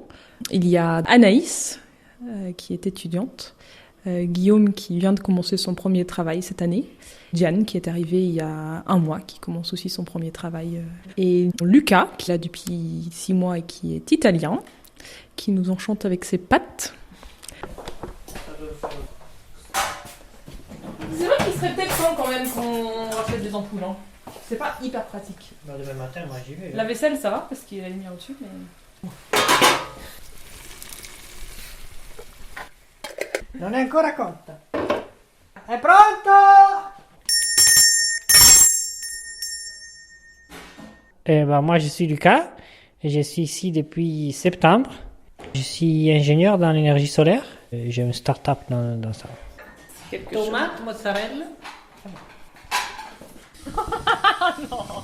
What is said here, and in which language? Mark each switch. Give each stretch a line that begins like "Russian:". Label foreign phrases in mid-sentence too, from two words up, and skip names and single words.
French: Il y a Anaïs, qui est étudiante, Guillaume qui vient de commencer son premier travail cette année, Diane qui est arrivée il y a 1 mois, qui commence aussi son premier travail, et Lucas qui est là depuis 6 mois et qui est italien, qui nous enchante avec ses pâtes. C'est vrai qu'il serait peut-être temps quand même qu'on rachète des ampoules, hein. C'est pas hyper pratique. Demain matin, moi j'y vais. La vaisselle ça va parce qu'il y a la lumière au-dessus, mais...
Italian: Non è ancora cotta. È pronto?
French: Moi je suis Lucas et je suis ici depuis septembre. Je suis ingénieur dans l'énergie solaire. J'ai une start-up dans ça. Tomate, mozzarella. Non.